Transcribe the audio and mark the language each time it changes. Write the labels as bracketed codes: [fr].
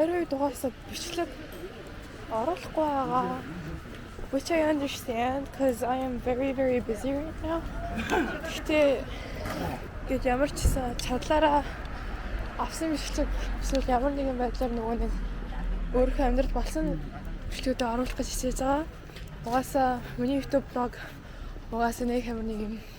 [mn] Дугаасаа бичлэг оруулахгүй байгаа. [en] Which I understand because I am very busy right now. [mn] Гэхдээ гэж ямар ч гэсэн чадлаараа авсан бичлэг эсвэл ямар нэгэн байдлаар нөгөө нэг өөрийнхөө амьдрал болсон бичлэгүүдээ оруулах гэж хичээж байгаа. Угаасаа миний YouTube blog угаасаа нэг ямар нэг юм